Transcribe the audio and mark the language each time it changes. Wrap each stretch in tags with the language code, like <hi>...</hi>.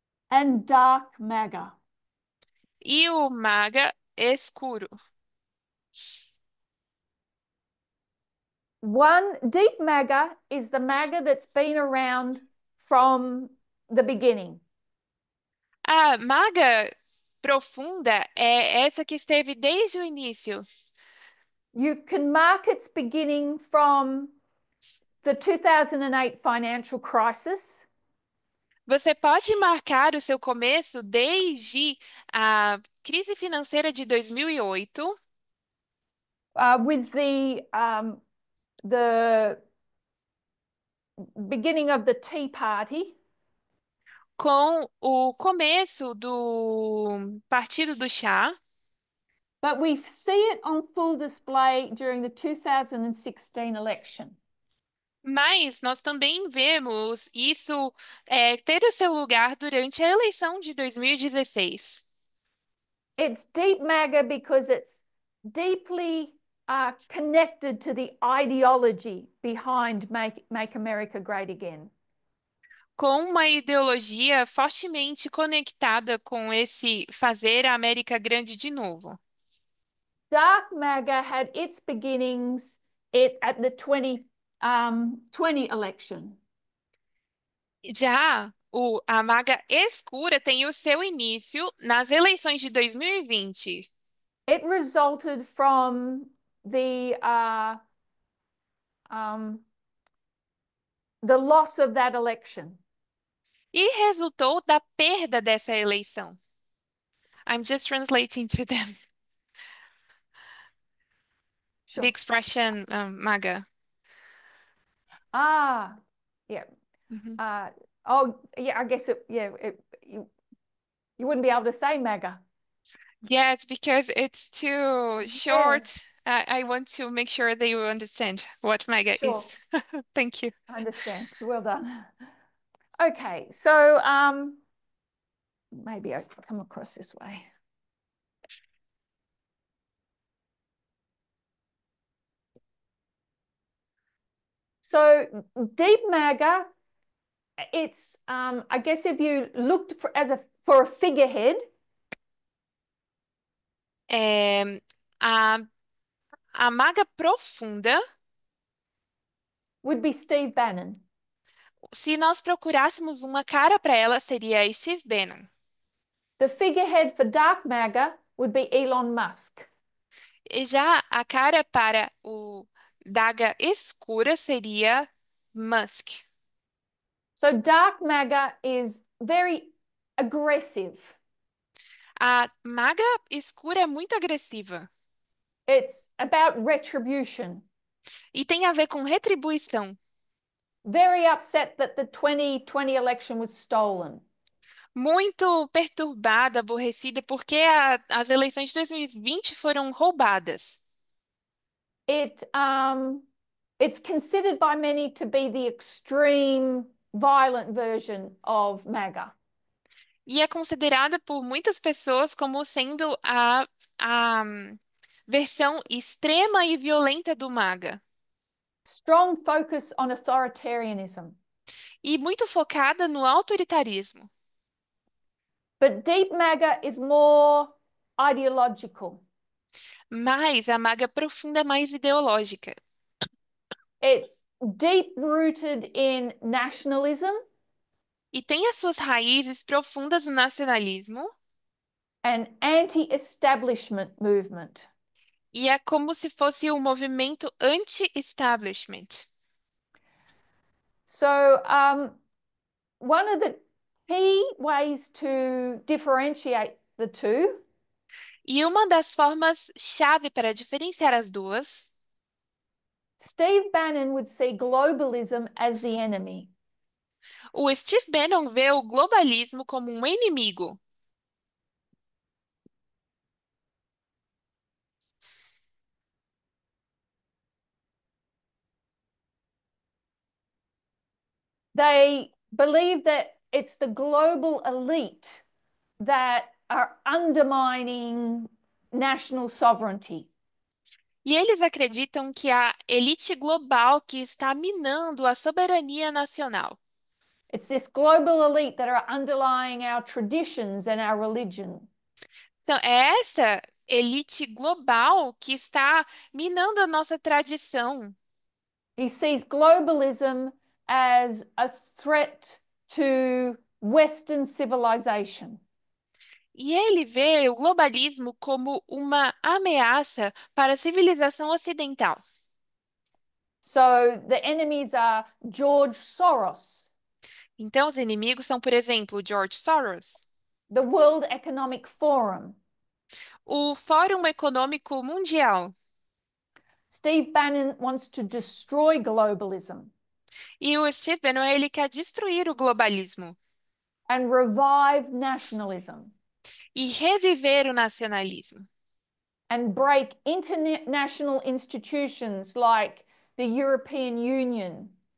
<en>and dark MAGA.</en> <pt>e o MAGA escuro.</pt> <en>One deep MAGA is the MAGA that's been around from the beginning.</en> <pt>A MAGA profunda é essa que esteve desde o início.</pt> <en>You can mark its beginning from the 2008 financial crisis.</en> <pt>Você pode marcar o seu começo desde a crise financeira de 2008,</pt> <en>With the beginning of the Tea Party,</en> <pt>com o começo do Partido do Chá,</pt> <en>but we see it on full display during the 2016 election.</en> <pt>mas nós também vemos isso ter o seu lugar durante a eleição de 2016.</pt> <en>It's deep MAGA because it's deeply connected to the ideology behind Make America Great Again.</en> <pt>Com uma ideologia fortemente conectada com esse fazer a América grande de novo.</pt> <en>Dark MAGA had its beginnings at the 2020 election.</en> <pt>Já a maga escura tem o seu início nas eleições de 2020</pt> <en>It resulted from um, the loss of that election.</en> <pt>e resultou da perda dessa eleição.</pt> <en>I'm just translating to them the Sure. expression maga. Ah, yeah. Mhm. Oh, yeah. I guess you wouldn't be able to say MAGA. Yes, because it's too Yeah, short. I want to make sure that you understand what maga sure. is. Thank you. I understand. Well done. Okay, so maybe I come across this way. So deep MAGA, it's I guess if you looked for a figurehead,</en> <pt>É, a, a maga profunda,</pt> <en>would be Steve Bannon.</en> <pt>se nós procurássemos uma cara para ela, seria Steve Bannon.</pt> <en>The figurehead for dark MAGA would be Elon Musk.</en> <pt>E já a cara para o daga escura seria Musk.</pt> <en>So dark MAGA is very aggressive.</en> <pt>A maga escura é muito agressiva</pt> <en>It's about retribution.</en> <pt>e tem a ver com retribuição.</pt> <en>Very upset that the 2020 election was stolen.</en> <pt>Muito perturbada, aborrecida, porque as eleições de 2020 foram roubadas.</pt> <en>It's considered by many to be the extreme violent version of MAGA.</en> <pt>E é considerada por muitas pessoas como sendo a versão extrema e violenta do MAGA.</pt> <en>Strong focus on authoritarianism.</en> <pt>E muito focada no autoritarismo.</pt> <en>But deep MAGA is more ideological.</en> <pt>Mas a maga profunda é mais ideológica.</pt> <en>It's deep rooted in nationalism</en> <pt>E tem as suas raízes profundas no nacionalismo,</pt> <en>and anti-establishment movement.</en> <pt>e é como se fosse um movimento anti-establishment.</pt> <en>So one of the key ways to differentiate the two</en> <pt>E uma das formas-chave para diferenciar as duas,</pt> <en>Steve Bannon would see globalism as the enemy.</en> <pt>o Steve Bannon vê o globalismo como um inimigo.</pt> <en>They believe that it's the global elite that are undermining national sovereignty.</en> <pt>E eles acreditam que a elite global que está minando a soberania nacional.</pt> <en>It's this global elite that are underlying our traditions and our religion.</en> <pt>Então, é essa elite global que está minando a nossa tradição.</pt> <en>He sees globalism as a threat to Western civilization.</en> <pt>E ele vê o globalismo como uma ameaça para a civilização ocidental.</pt> <en>So the enemies are George Soros,</en> <pt>Então, os inimigos são, por exemplo, George Soros,</pt> <en>the World Economic Forum.</en> <pt>o Fórum Econômico Mundial</pt> <en>Steve Bannon wants to destroy globalism</en> <pt>e o Steve Bannon, ele quer destruir o globalismo</pt> <en>and revive nationalism</en> <pt>e reviver o nacionalismo</pt> <en>and break international institutions like the European Union,</en>